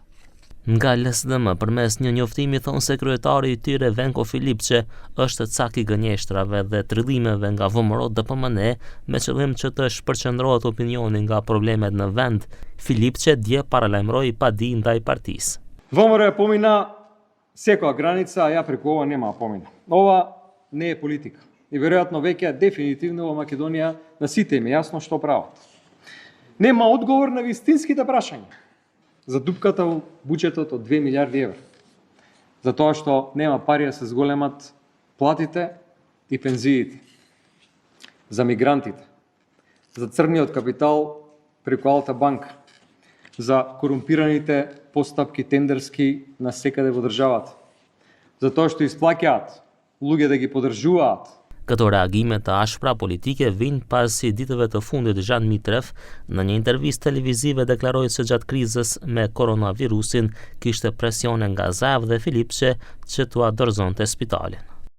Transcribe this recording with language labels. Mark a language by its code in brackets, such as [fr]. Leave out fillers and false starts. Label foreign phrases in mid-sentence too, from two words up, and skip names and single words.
[sq] Nga LSDM, përmes një njoftimi thonë se kryetari i tyre Venko Filipçe është cak i gënjeshtrave dhe trillimeve nga VMRO DPMN me qëllim që të shpërqendrohet opinioni nga problemet në vend. Filipçe dje paralajmëroi padi ndaj partisë. [mk] ВМРО помина секоја граница, а ја преку ова нема помина. Ова не е политика. И веројатно веќе дефинитивно во Македонија на сите им е јасно што прават. Нема одговор на вистинските прашања за дупката во буџетот од 2 милиарди евра. За тоа што нема пари да се зголемат платите и пензиите. За мигрантите. За црниот капитал преку Алта банка. За корумпираните постапки тендерски на секаде во државата. За тоа што исплаќаат луѓе да ги поддржуваат. [sq] Këto reagime të ashpra politike vijnë pasi ditëve të fundit Zhan Mitrev në një intervistë televizive deklaroi se gjatë krizës me koronavirusin kishte presione nga Zaev dhe Filipçe që t'ua dorëzonte spitalin.